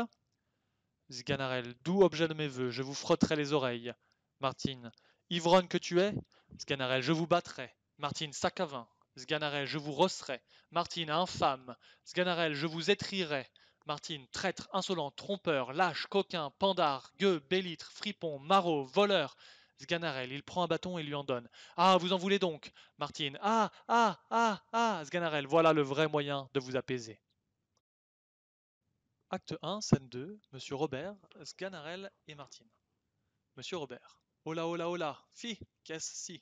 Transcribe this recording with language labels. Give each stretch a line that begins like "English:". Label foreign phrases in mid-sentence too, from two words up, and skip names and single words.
French: Sganarelle. Doux objet de mes vœux, je vous frotterai les oreilles. Martine. Ivrogne que tu es? Sganarelle. Je vous battrai. Martine. Sac à vin. Sganarelle. Je vous rosserai. Martine. Infâme. Sganarelle. Je vous étrillerai. Martine. Traître, insolent, trompeur, lâche, coquin, pandard, gueux, bélitre, fripon, maraud, voleur. Sganarelle. Il prend un bâton et lui en donne. Ah, vous en voulez donc? Martine. Ah, ah, ah, ah. Sganarelle. Voilà le vrai moyen de vous apaiser. Acte 1, scène 2, Monsieur Robert, Sganarelle et Martine. Monsieur Robert. Hola, hola, hola. Fi, qu'est-ce-ci?